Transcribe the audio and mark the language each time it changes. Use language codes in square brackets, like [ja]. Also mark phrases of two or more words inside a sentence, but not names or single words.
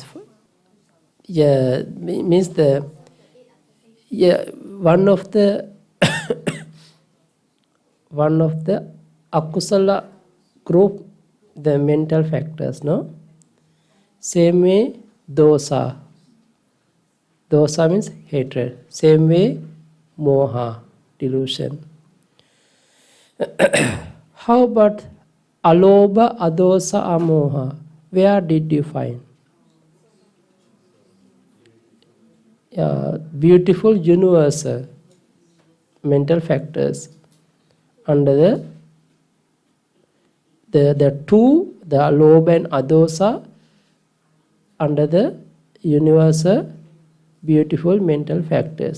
[en] Yeah, means one of the one of the akusala group, the mental factors, no? Same way dosa. Dosa means hatred. Same way moha, delusion. How about alobha, adosa, amoha? Where did you find? Beautiful universal mental factors under the two, the alobha and adosa, under the universal beautiful mental factors.